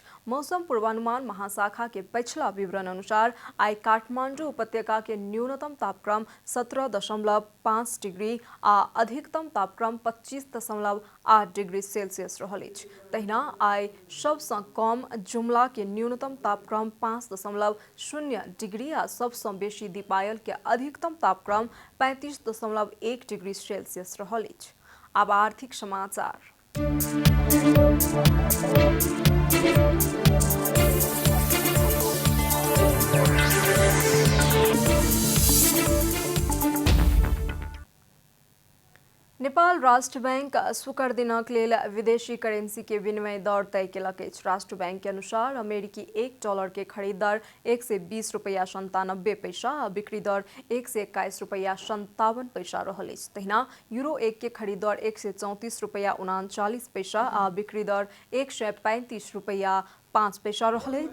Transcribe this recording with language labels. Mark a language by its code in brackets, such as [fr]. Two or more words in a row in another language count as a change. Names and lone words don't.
[mai] मौसम पूर्वानुमान महाशाखा के पछिला विवरण अनुसार आई काठमांडू उपत्यका के न्यूनतम तापक्रम 17.5 डिग्री आ अधिकतम तापक्रम 25.8 डिग्री सेल्सियस रहल अछि। तहिना आई सबसँ कम जुमला के न्यूनतम तापक्रम 5.0 डिग्री आ सबसँ बेसी दीपायल के अधिकतम तापक्रम 35.1 डिग्री सेल्सियस रहल अछि। अब आर्थिक समाचार। नेपाल राष्ट्र बैंक शुक्र दिनक लेल विदेशी करेंसी के विनिमय दर तय केलक अछि। राष्ट्र बैंक के अनुसार अमेरिकी $1 के खरीद दर 120 रुपया 97 पैसा आ बिक्री दर 121 रुपया 57 पैसा रहल अछि। तहिना यूरो 1 के खरीद दर 134 रुपया 39 पैसा आ बिक्री दर 135 रुपया 5 पैसा रहल अछि।